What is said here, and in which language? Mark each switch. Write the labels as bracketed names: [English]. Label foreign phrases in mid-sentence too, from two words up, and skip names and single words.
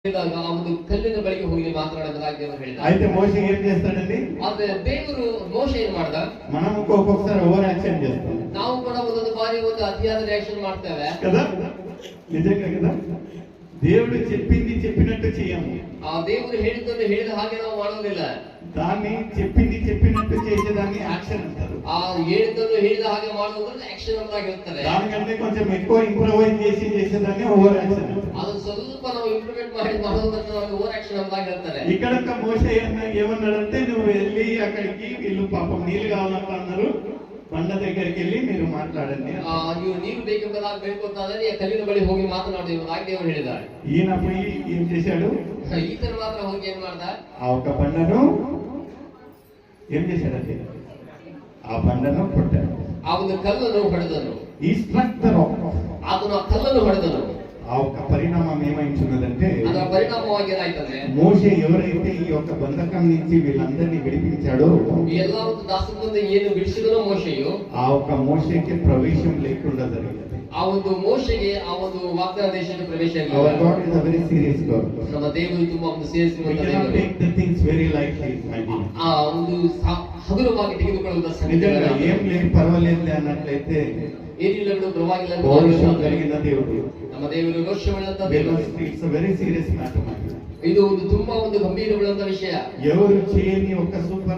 [Kannada] ఆ ಒಂದು ಕಲ್ಲಿನ ಬಳಿಗೆ ಹೋಗಿ ಮಾತನಾಡಬೇಕಾಗಿ ದೇವರು ಹೇಳಿದ. [Telugu] అయితే మోషే ఏం చేస్తాడండి? [Kannada] ಆದ್ರೆ ದೇವರು ಮೋಶೆ ಏನ್ ಮಾಡ್ದ? [Telugu] మనం ఒక్కొక్కసారి [English] over action [Telugu] చేస్తాం. [Kannada] ನಾವು ಕೂಡ ಒಂದೊಂದು ಬಾರಿ ಒಂದು ಅತಿಯಾದ ರಿಯಾಕ್ಷನ್ ಮಾಡ್ತೇವೆ [Telugu] కదా, నిజంగా కదా. దేవుడు చెప్పింది చెప్పినట్టు చేయము. [Kannada] ಆ ದೇವರು ಹೇಳಿದ್ದನ್ನು ಹೇಳಿದ ಹಾಗೆ ನಾವು ಮಾಡೋದಿಲ್ಲ. [Telugu] దాన్ని చెప్పింది చెప్పినట్టు చేసేదాన్ని యాక్షన్ అంటారు. [Kannada] ಆ ಹೇಳಿದ್ದನ್ನು ಹೇಳಿದ ಹಾಗೆ ಮಾಡುವುದನ್ನು ಆಕ್ಷನ್ ಅಂತ ಹೇಳ್ತಾರೆ. [Telugu] దానికంటే కొంచెం ఎక్కువ ఇంప్రూవైజ్ చేసేదాన్ని [English] over action [Telugu] అంటారు. [Kannada] ಅದು ಸ್ವಲ್ಪ ನಾವು ಇಂಪ್ರೂವ್ಮೆಂಟ್ ಮಾಡಿ ಮಾಡೋದನ್ನು ನಾವು [English] over action [Kannada] ಅಂತ ಹೇಳ್ತಾರೆ. [Telugu] ఇక్కడ మోషే ఏమన్నాడంటే, నువ్వు వెళ్ళి అక్కడికి వీళ్ళు పాపం నీళ్ళు కావాలంట అన్నారు, బండ దగ్గరికి వెళ్ళి మీరు మాట్లాడండి. [Kannada] ನೀವು ನೀರು ಬೇಕೆಂಬುದಾಗಿ ಬೇಡ್ಕೊತಾದ್ರೆ ಕಲ್ಲಿನ ಬಳಿ ಹೋಗಿ ಮಾತನಾಡು ಎಂಬುದಾಗಿ ದೇವರು ಹೇಳಿದ್ದಾರೆ. [Telugu] ఈయన పోయి ఏం చేశాడు? [Kannada] ಈತನ ಮಾತ್ರ ಹೋಗಿ ಏನ್ ಮಾಡ್ದ? [Telugu] ఆ ఒక బండను ఏం చేశాడంటే, ఆ బండను కొట్టాడు. [Kannada] ಆ ಒಂದು ಕಲ್ಲನ್ನು ಹೊಡೆದನು. [Telugu] ఈ స్ట్రక్చర్ [Kannada] ಆತನು ಆ ಕಲ್ಲನ್ನು ಹೊಡೆದನು. [Telugu] ఆ ఒక పరిణామం ఏమైంటున్నదంటే, [Kannada] ಅದರ ಪರಿಣಾಮವಾಗಿ ಏನಾಯ್ತಂದ್ರೆ, [Telugu] మోషే ఎవరైతే ఈ యొక్క బంధకం నుంచి వీళ్ళందరినీ విడిపించాడో, [Kannada] ಈ ಎಲ್ಲ ಒಂದು ದಾಸತ್ವದಿಂದ ಏನು ಬಿಡಿಸಿದನೋ ಮೋಶೆಯು, [Telugu] ఆ ఒక మోషేకి ప్రవేశం లేకుండా జరిగింది. [Kannada] ಆ ಒಂದು ಮೋಶೆಗೆ ಆ ಒಂದು ವಾಗ್ದಾನ ದೇಶಕ್ಕೆ ಪ್ರವೇಶ [English] Our [Kannada] ಇಲ್ಲ. [English] God is a very serious God. [Kannada] ನಮ್ಮ ದೇವರು ತುಂಬಾ ಒಂದು ಸೀರಿಯಸ್ [English] We cannot take the things very lightly, my dear. [Kannada] ಆ ಒಂದು ಹಗುರವಾಗಿ ತೆಗೆದುಕೊಳ್ಳುವ [Telugu] నిజంగా [Kannada] ಸಂಗತಿ [Telugu] ఏం లేదు పర్వాలేదు అన్నట్లయితే [Kannada] ಏನಿಲ್ಲ ಬಿಡು ಪರವಾಗಿಲ್ಲ ಅಂತ [Telugu] పౌరుషం [Kannada] ಭಾವಿಸುತ್ತಾರೆ. [Telugu] కలిగిన దేవుడు. [Kannada] ನಮ್ಮ ದೇವರು ರೋಷವುಳ್ಳಂತ ದೇವರು. [English] It's a very serious matter. [Kannada] ಇದು ಒಂದು ತುಂಬಾ ಒಂದು ಗಂಭೀರವುಳ್ಳಂತ ವಿಷಯ. [Telugu] ఎవరు చేయని ఒక సూపర్